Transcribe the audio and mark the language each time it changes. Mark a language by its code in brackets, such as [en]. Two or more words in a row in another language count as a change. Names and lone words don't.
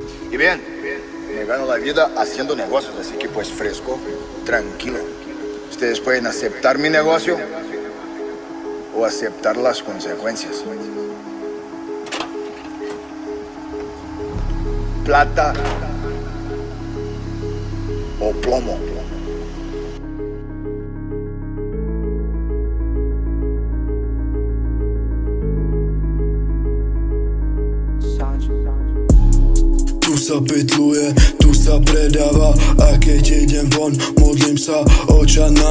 [es] Y bien, me gano la vida haciendo negocios, así que pues fresco, tranquilo. Ustedes pueden aceptar mi negocio o aceptar las consecuencias. Plata o plomo. [sk] Tu sa pytluje, tu sa predáva. A keď idem von, modlím sa, oča náš.